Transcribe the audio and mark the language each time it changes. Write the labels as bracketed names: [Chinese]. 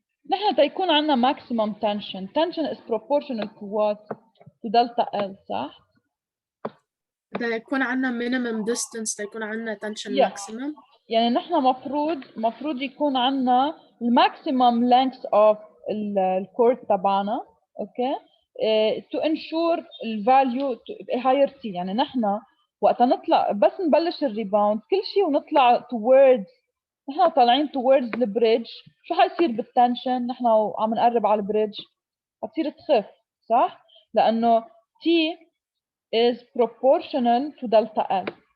[Arabic] نحن تيكون عندنا [English] maximum tension. Tension is proportional to what? To delta L [Arabic] صح؟ ده يكون عنا [English] minimum distance [Arabic] تيكون عنا tension Yeah. [English] maximum. [Arabic] يعني نحن مفروض يكون عندنا [English] maximum length of [Arabic] الكورد تبعنا اوكي [English] to ensure [Arabic] الفاليو [English] higher T [Arabic] يعني نحن وقت نطلع بس نبلش الريباوند كل شيء ونطلع [English] towards [Arabic] نحن طالعين towards البريدج شو حيصير بالتنشن نحن عم نقرب على البريدج حتصير تخف صح لانه [English] T is proportional to delta L